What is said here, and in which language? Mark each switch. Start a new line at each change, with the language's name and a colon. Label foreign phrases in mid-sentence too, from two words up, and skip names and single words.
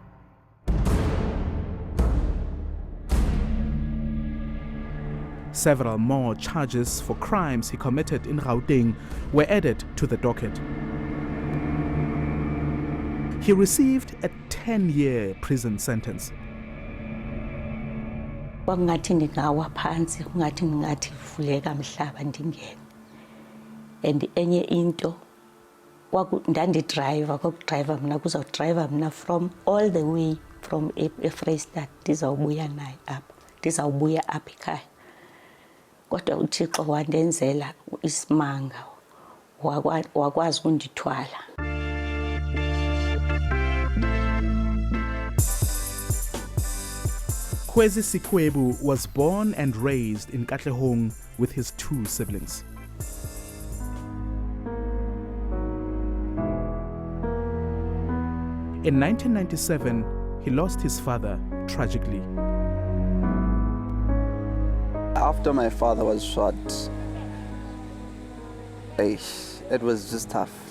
English: Several more charges for crimes he committed in Gauteng were added to the docket. He received a 10-year prison sentence.
Xhosa: Kwakungathi ndingawa phansi, kungathi ndingathi vuleka mhlaba ndingene. And enye into ndandidriver, kokudriver mna kuzawudriver mna
English: from all the way from
Xhosa: eFreystad ndizawubuya naye apha, ndizawubuya apha ekhaya. Kodwa uThixo wandenzela isimanga, wakwazi undithwala.
English: Kwezi Sikwebu was born and raised in Katlehong with his 2 siblings. In 1997, he lost his father tragically. After my father was shot, it was just tough.